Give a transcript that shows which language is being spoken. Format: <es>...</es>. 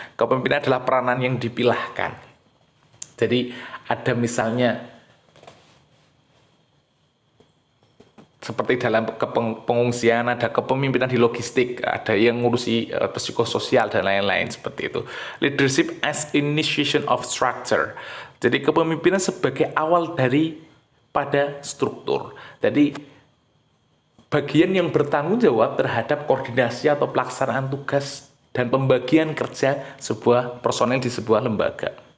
<id>Kepemimpinan adalah peranan yang dipilahkan. Jadi ada misalnya seperti dalam pengungsian ada kepemimpinan di logistik, ada yang ngurusi psikososial dan lain-lain seperti itu.</id> <en>Leadership as initiation of structure.</en> <id>Jadi kepemimpinan sebagai awal pada struktur. Jadi bagian yang bertanggung jawab terhadap koordinasi atau pelaksanaan tugas dan pembagian kerja sebuah personel di sebuah lembaga.</id>